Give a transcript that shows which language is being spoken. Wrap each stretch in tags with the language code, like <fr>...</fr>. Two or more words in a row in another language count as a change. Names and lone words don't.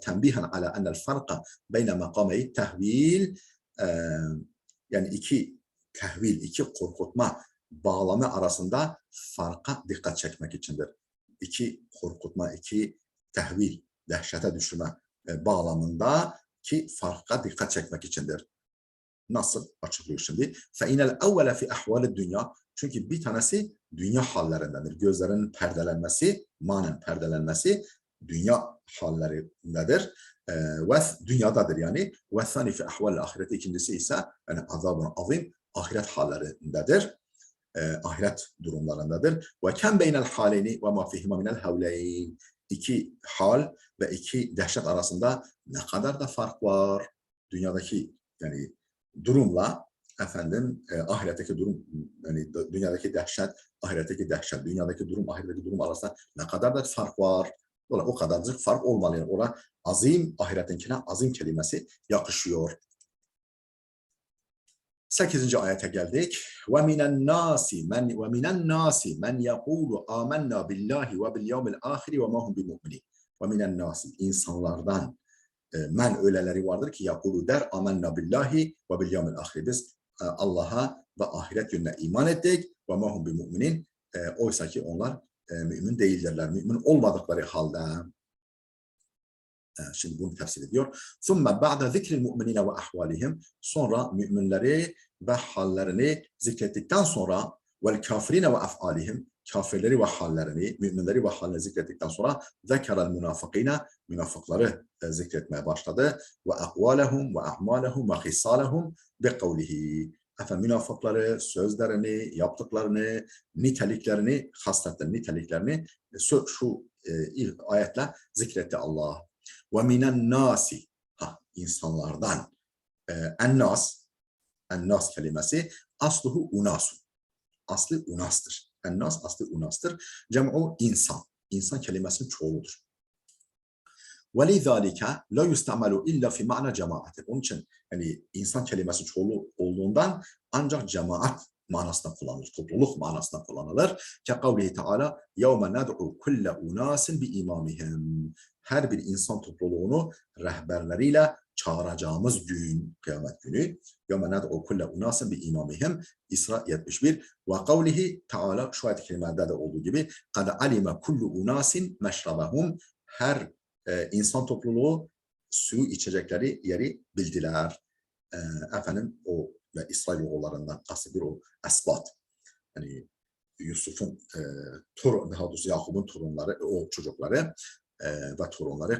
<ar>تنبيها على أن الفرق بين مقامي التهويل,</ar> <tr>yani iki tehvil, iki korkutma bağlamı arasında farka dikkat çekmek içindir. İki korkutma, iki tehvil, dehşete düşürme bağlamında ki farka dikkat çekmek içindir. Nasıl? Açıklıyor şimdi.</tr> <ar>فَاِنَ الْاَوَّلَ فِي اَحْوَالِ dünya.</ar> <tr>Çünkü bir tanesi dünya hallerindendir. Gözlerin perdelenmesi, manen perdelenmesi dünya hallerindedir. Ve dünyadadır yani.</tr> <ar>وَثَانِ فِي اَحْوَالِ</ar> <tr>ahireti, ikincisi ise yani azab-ı azim ahiret hallerindedir. Ahiret durumlarındadır.</tr> <ar>وَكَمْ بَيْنَ الْحَالَيْنِ وَمَا فِيهِمَا مِنَ الْهَوْلَيْنِ.</ar> <tr>İki hal ve iki dehşet arasında ne kadar da fark var. Dünyadaki yani durumla efendim ahiretteki durum, yani dünyadaki dehşet, ahiretteki dehşet, dünyadaki durum, ahiretteki durum arasında ne kadar da fark var. O kadarcık fark olmalı. Yani orada azim, ahiretinkine azim kelimesi yakışıyor. 8. ayete geldik.</tr> <ar>وَمِنَ النَّاسِ مَنْ يَقُولُ آمَنَّا بِاللّٰهِ وَبِالْيَوْمِ الْآخِرِ وَمَا هُمْ بِمُؤْمِنِينَ. وَمِنَ النَّاسِ</ar> <tr>insanlardan men öyleleri vardır ki yakulu der</tr> <ar>آمنا بالله وباليوم الآخر.</ar> <tr>Biz Allah'a ve ahiret gününe iman ettik ve</tr> <ar>ما هم بمؤمنين.</ar> <tr>Oysa ki onlar mümin değildirler. Mümin olmadıkları halde. Şimdi bunu tefsir ediyor.</tr> <ar>ثُمَّ بَعْدَ ذِكْرِ الْمُؤْمِنِينَ وَأَحْوَالِهِمْ.</ar> <tr>Sonra müminleri ve hallerini zikrettikten sonra</tr> <ar>وَالْكَافِرِينَ وَأَفْعَالِهِمْ.</ar> <tr>Kafirleri ve hallerini, müminleri ve hallerini zikrettikten sonra</tr> <ar>ذَكَرَ الْمُنَافِقِينَ.</ar> <tr>Münafıkları zikretmeye başladı.</tr> <ar>وَأَقْوَالَهُمْ وَأَعْمَالَهُمْ وَخِصَالَهُمْ بِقَوْلِهِ.</ar> <tr>Efendim münafıkları, sözlerini, yaptıklarını, niteliklerini, hasletlerini, niteliklerini şu ilk ayetle zikretti Allah.</tr> <ar>وَمِنَ النَّاسِ.</ar> <tr>insanlardan. Ennas kelimesi</tr> <ar>أصله أناس.</ar> <tr>Aslı unastır. Ennas aslı unastır.</tr> <ar>جمع إنسان.</ar> <tr>İnsan kelimesinin çoğuludur.</tr> <ar>وَلِذَٰلِكَ لَا يُسْتَعْمَلُ اِلَّا فِي مَعْنَ cemaati.</ar> <tr>Onun için yani insan kelimesi çoğulu olduğundan ancak cemaat manasında kullanılır. Topluluk manasında kullanılır.</tr> <ar>كَقَوْلِهِ تَعَالَى يَوْمَ نَدْعُ كُلَّ اُنَاسٍ بِاِمَامِهِمْ.</ar> <tr>Her bir insan topluluğunu rehberleriyle çağıracağımız gün, kıyamet günü.</tr> <ar>يَوْمَ نَدْعُ كُلَّ اُنَاسٍ بِاِمَامِهِمْ. İsra 71. وَقَوْلِهِ تَعَالَى</ar> <tr>şu ayet-i kerimelerde de olduğu gibi</tr> <ar>قَدْ عَلِمَ كُلُّ اُنَاسٍ مَشْرَبَهُمْ.</ar> <tr>Her insan topluluğu suyu içecekleri yeri bildiler. Efendim o ve İsrailoğullarından kastedilir o esbat. Yani Yusuf'un daha doğrusu Yakup'un torunları, o çocukları ve torunları.</tr>